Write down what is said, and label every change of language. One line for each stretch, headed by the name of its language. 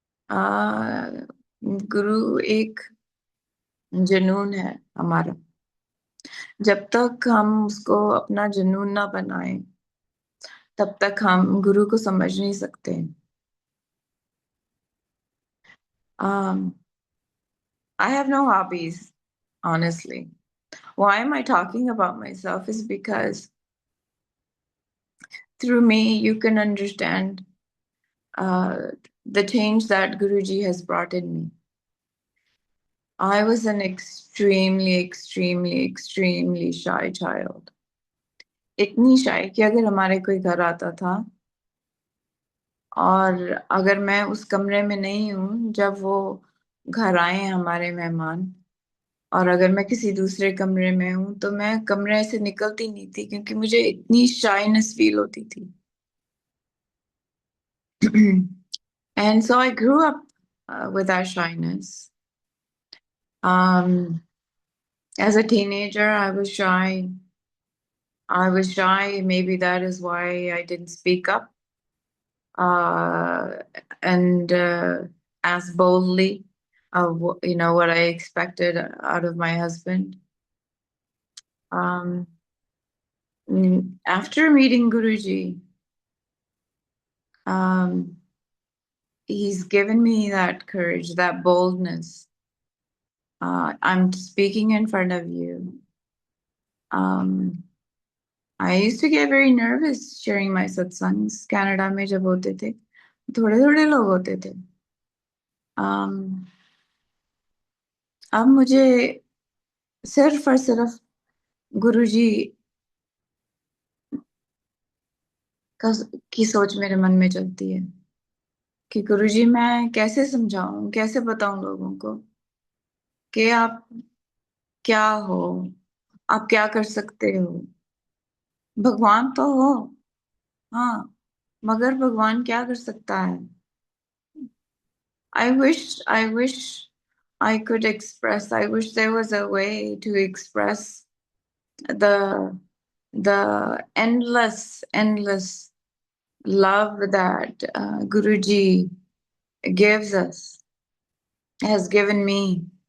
Hindi: आ, गुरु एक जुनून है हमारा। जब तक हम उसको अपना जुनून ना बनाए, तब तक हम गुरु को समझ नहीं सकते।
English: um, I have no hobbies, honestly. Why am I talking about myself is because through me you can understand uh, the change that Guruji has brought in me. I was an extremely shy child.
Hindi: इतनी shy कि अगर हमारे कोई घर आता था, और अगर मैं उस कमरे में नहीं हूं जब वो घर आए हमारे मेहमान, और अगर मैं किसी दूसरे कमरे में हूं, तो मैं कमरे से निकलती नहीं थी, क्योंकि मुझे इतनी शाइनेस फील होती थी।
English: And so I grew up with that shyness. Um, as a teenager, I was shy. I was shy. Maybe that is why I didn't speak up uh, and ask boldly of what I expected out of my husband. Um, After meeting Guruji, um, he's given me that courage, that boldness. I'm speaking in front of you. I used to get very nervous sharing my satsangs.
Hindi: Canada में जब होते थे, थोड़े थोड़े लोग होते थे. Um, अब मुझे सिर्फ और सिर्फ गुरुजी का की सोच मेरे मन में चलती है कि गुरुजी, मैं कैसे समझाऊं, कैसे बताऊं लोगों को कि आप क्या हो, आप क्या कर सकते हो। भगवान तो हो, हाँ, मगर भगवान क्या कर सकता है?
English: I wish I could express. I wish there was a way to express the endless love that Guruji gives us, has given me.